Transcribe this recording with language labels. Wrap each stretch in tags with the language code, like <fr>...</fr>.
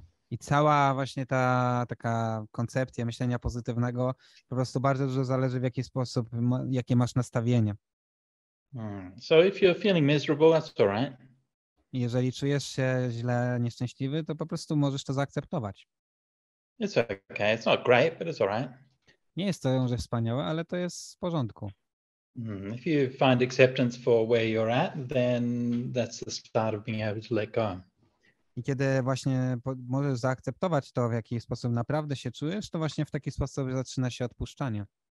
<pl>I cała właśnie ta taka koncepcja myślenia pozytywnego po prostu bardzo dużo zależy, w jaki sposób, jakie masz nastawienie.</pl> <en>So if you're feeling miserable, that's all right.</en> <pl>Jeżeli czujesz się źle, nieszczęśliwy, to po prostu możesz to zaakceptować.</pl> <en>It's okay. It's not great, but it's all right.</en> <pl>Nie jest to może wspaniałe, ale to jest w porządku.</pl> <en>If you find acceptance for where you're at, then that's the start of being able to let go.</en> <pl>I kiedy właśnie możesz zaakceptować to, w jaki sposób naprawdę się czujesz, to właśnie w taki sposób zaczyna się odpuszczanie.</pl>